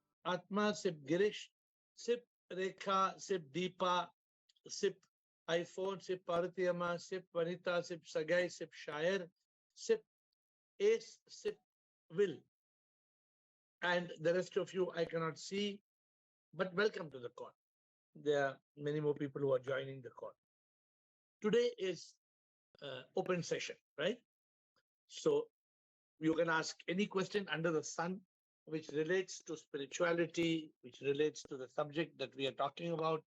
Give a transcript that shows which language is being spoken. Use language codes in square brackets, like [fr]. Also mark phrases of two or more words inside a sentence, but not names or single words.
[en] Atma, Sip Girish, Sip Rekha, Sip Deepa, Sip iPhone, Sip Paratiyama, Sip Vanita, Sip Sagai, Sip Shair, Sip Ace, Sip Will. And the rest of you I cannot see, but welcome to the call. There are many more people who are joining the call. Today is open session, right? So you can ask any question under the sun which relates to spirituality, which relates to the subject that we are talking about.